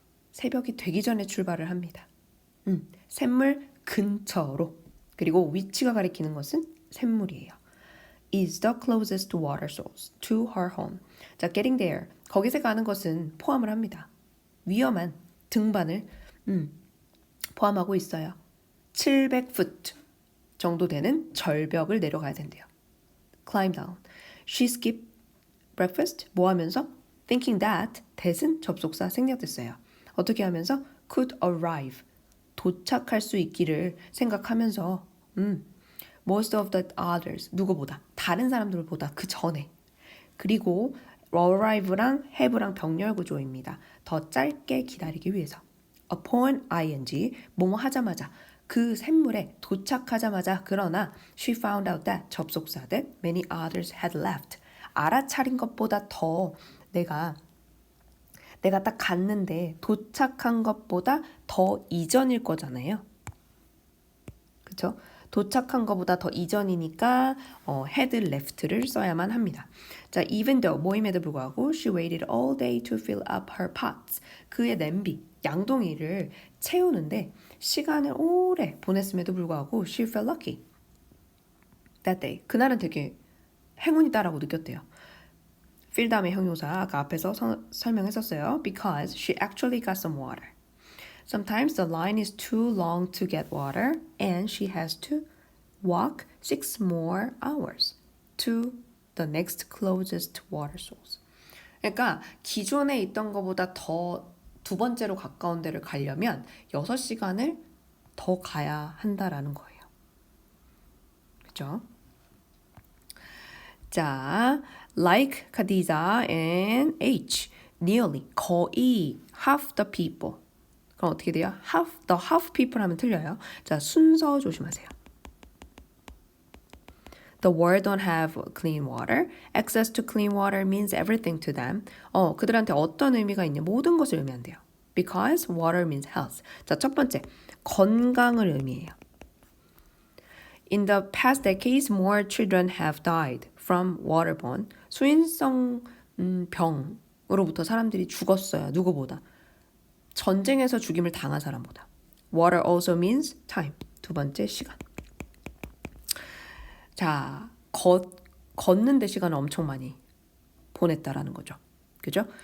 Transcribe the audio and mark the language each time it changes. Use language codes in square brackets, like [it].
[ko] 새벽이 되기 전에 출발을 합니다. 샘물 근처로. 그리고 위치가 가리키는 것은 샘물이에요. [en] is the closest water source to her home. 자, getting there. [ko] 거기서 가는 것은 포함을 합니다. 위험한 등반을 포함하고 있어요. 700foot 정도 되는 절벽을 내려가야 된대요. [en] Climb down. She skipped breakfast. [ko] 뭐 하면서? [en] Thinking that [ko] that은 접속사 생략됐어요. 어떻게 하면서? [en] Could arrive. [ko] 도착할 수 있기를 생각하면서 [en] most of the others. [ko] 누구보다? 다른 사람들보다 그 전에. 그리고 arrive랑 have랑 병렬 구조입니다. 더 짧게 기다리기 위해서. [en] upon ing [ko] 뭐뭐 하자마자 그 샘물에 도착하자마자 그러나 [en] she found out that 접속사 that many others had left. [ko] 알아차린 것보다 더 내가 딱 갔는데 도착한 것보다 더 이전일 거잖아요. 그렇죠? 도착한 것보다 더 이전이니까 had left를 써야만 합니다. [en] 자, even though [ko] 모임에도 불구하고 [en] she waited all day to fill up her pots. [ko] 그의 냄비, 양동이를 채우는데 시간을 오래 보냈음에도 불구하고 [en] she felt lucky that day. [ko] 그날은 되게 행운이다라고 느꼈대요. fill 다음에 형용사 아까 앞에서 설명했었어요. [en] Because she actually got some water. Sometimes the line is too long to get water and she has to walk 6 more hours to the next closest water source. [ko] 그러니까 기존에 있던 것보다 더 두 번째로 가까운 데를 가려면 6시간을 더 가야 한다라는 거예요. 그렇죠? [en] 자, like Khadija and H, nearly, [ko] 거의, [en] half the people. [ko] 그럼 어떻게 돼요? [en] the half people [ko] 하면 틀려요. 자, 순서 조심하세요. [en] The world don't have clean water. Access to clean water means everything to them. [ko] 그들한테 어떤 의미가 있냐? 모든 것을 의미한대요. [en] Because water means health. [ko] 자, 첫 번째, 건강을 의미해요. [en] In the past decades, more children have died from waterborne. [ko] 수인성 병으로부터 사람들이 죽었어요. 누구보다? 전쟁에서 죽임을 당한 사람보다. [en] Water also means time. [ko] 두 번째, 시간. 자, 걷는데 시간을 엄청 많이 보냈다라는 거죠. 그죠?